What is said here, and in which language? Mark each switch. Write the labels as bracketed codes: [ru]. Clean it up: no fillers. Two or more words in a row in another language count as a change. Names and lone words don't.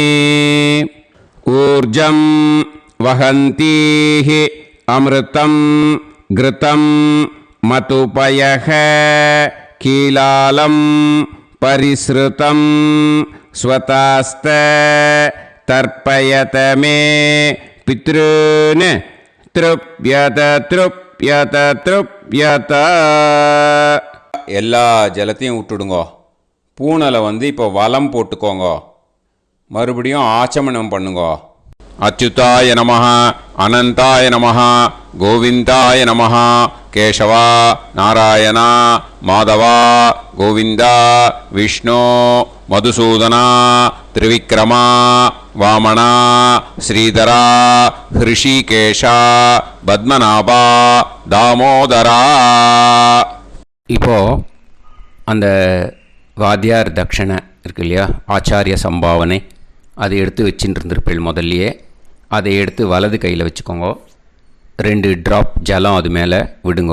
[sa] ऊर्जं वहन्तीः अमृतं घृतं मतुपयः कीलालं परिसृतं स्वतास्त तर्पयत मे पितॄन् तृप्यत तृप्यत तृप्यत [ta] எல்லா ஜலத்தையும் விட்டுடுங்கோ. பூனலை இப்போ வலம் போட்டுக்கோங்கோ. மறுபடியும் ஆச்சமனம் பண்ணுங்கோ. [sa] अच्युताय नमः, अनन्ताय नमः, गोविन्दाय नमः, ಕೇಶವ ನಾರಾಯಣ ಮಾಧವ ಗೋವಿಂದ ವಿಷ್ಣು ಮಧುಸೂದನ ತ್ರಿವಿಕ್ರಮ ವಾಮನ ಶ್ರೀಧರ ಹೃಷಿಕೇಶ பத்மநாப தாமோதரா. [ta] இப்போது அந்த வாத்தியார் தட்சணை இருக்கு இல்லையா, ஆச்சாரிய சம்பாவனை, அதை எடுத்து வச்சுட்டு இருந்திருப்பேள் முதல்லையே. அதை எடுத்து வலது கையில் வச்சுக்கோங்க. 2 ட்ராப் ஜலம் அது மேலே விடுங்கோ.